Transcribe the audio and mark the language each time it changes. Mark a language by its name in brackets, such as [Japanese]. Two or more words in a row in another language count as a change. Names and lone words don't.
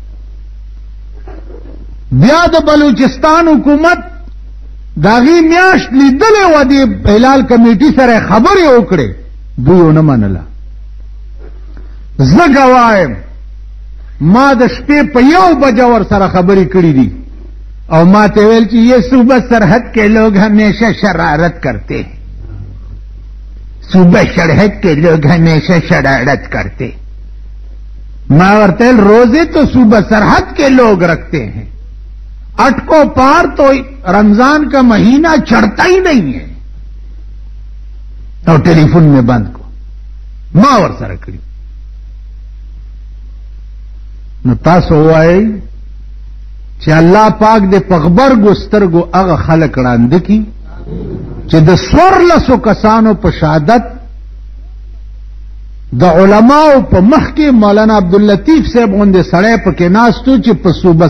[Pashto] بیا د بلوچستان حکومت داغي میاشت لیدلې و دې هلال کمیټي سره خبرې وکړې، دوی ونه منله. زه ګوایم ما د شپې په 1 بجه ور سره خبرې کړې دي او ما ته ویل چې [Urdu] یہ صوبہ سرحد کے لوگ ہمیشہ شرارت کرتے ہیں صوبہ سرحد کے لوگ ہمیشہ شرارت کرتے میں ورته روزے تو صوبہ سرحد کے لوگ رکھتے ہیں اٹکو پار تو رمضان کا مہینہ چڑھتا ہی نہیں ہے اور ٹیلی فون میں بند کو [Pashto] ما ور سره کړی نو تاسو وایي چې الله پاک دې پغبر ګسترګو هغه خلق وړاندې کی چې د 14 کسانو په شهادت د علماو په مخ کې مولانا عبداللطیف صاحب غوندې سړی پکې ناستو چې په صوبه